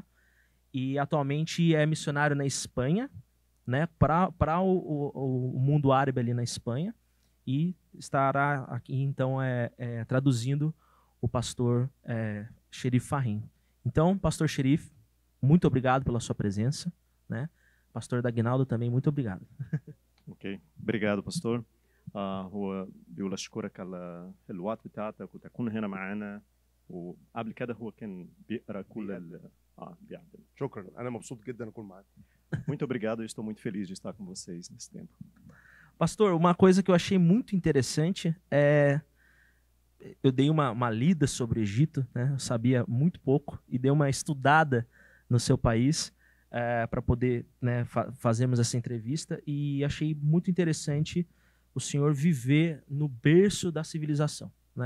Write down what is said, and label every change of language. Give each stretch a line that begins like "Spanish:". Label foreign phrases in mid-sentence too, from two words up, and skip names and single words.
Portuguese: E atualmente é missionário na Espanha, né, para o mundo árabe ali na Espanha, e estará aqui então traduzindo o pastor Sherif Fahim. Então, pastor Sherif, muito obrigado pela sua presença, né? Pastor Dagnaldo também, muito obrigado. اوكي obrigado pastor.
Arabic: هو بيقول اشكرك على الوقت بتاعتك وتكون هنا معانا، وقبل كده هو كان بيقرا كل بيعدل. شكرا، انا مبسوط جدا اكون معاك.
Portuguese: Muito obrigado, eu estou muito feliz de estar com vocês nesse tempo. Pastor, uma coisa que eu achei muito interessante eu dei uma lida sobre o Egito, né? Eu sabia muito pouco e dei uma estudada no seu país para poder, né, fazermos essa entrevista, e achei muito interessante o senhor viver no berço da civilização, né?